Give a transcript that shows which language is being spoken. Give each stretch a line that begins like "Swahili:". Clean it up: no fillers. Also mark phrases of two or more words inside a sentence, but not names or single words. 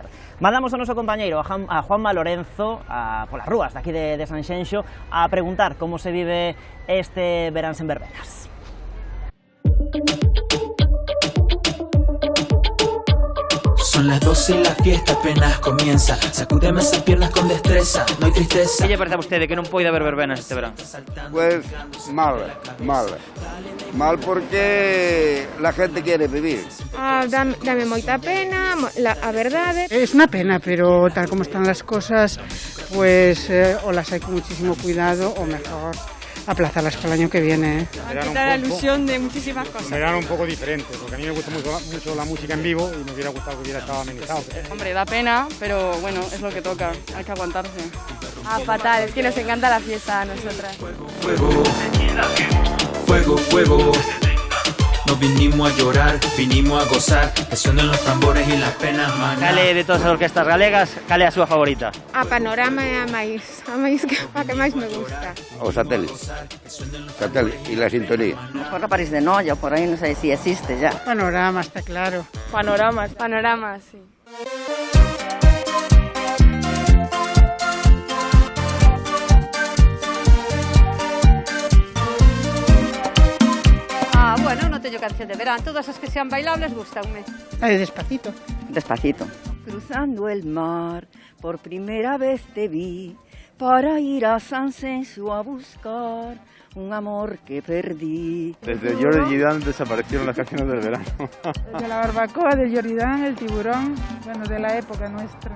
Galician: Mandamos ao noso compañeiro, a Juanma Lorenzo, polas rúas daqui de Sanxenxo, a preguntar como se vive este verán sen verbenas.
Spanish: Son las 12 y la fiesta apenas comienza. Sacúdeme esas piernas con destreza, no hay tristeza.
Galician: Que lle parece a vostede que non poida haber verbenas este verán?
Spanish: Pues mal porque la gente quiere vivir.
Galician: Dame moita pena, a verdade.
Spanish: Es una pena, pero tal como están las cosas, pues o las hay con muchísimo cuidado o mejor aplazarlas para el año que viene. Quitar la ilusión de muchísimas cosas. Un verano un poco diferente, porque a mí me gusta mucho la música en vivo y me hubiera gustado que hubiera estado amenizado. Hombre, da pena, pero bueno, es lo que toca, hay que aguantarse. Fatal, es que nos encanta la fiesta a nosotras. Fuego. No vinimos a llorar, vinimos a gozar, que suenen los tambores y las penas maná.
Galician: Cale de todas as orquestas galegas, cale a súa favorita? A Panorama é a que máis me gusta.
Spanish: O satélite y la sintonía. Mejor la París de Noia, por ahí no sé si existe ya. Panorama, está claro. Panorama, sí.
Galician: Bueno, non teño canción de verán, todas as que sean bailables gustanme.
Spanish: Despacito. Despacito. Cruzando el mar, por primera vez te vi, para ir a Sanxenxo a buscar un amor que perdí. Desde Jordi Dan desaparecieron las canciones del verano. Desde la barbacoa, del Jordi, el tiburón, bueno, de la época nuestra.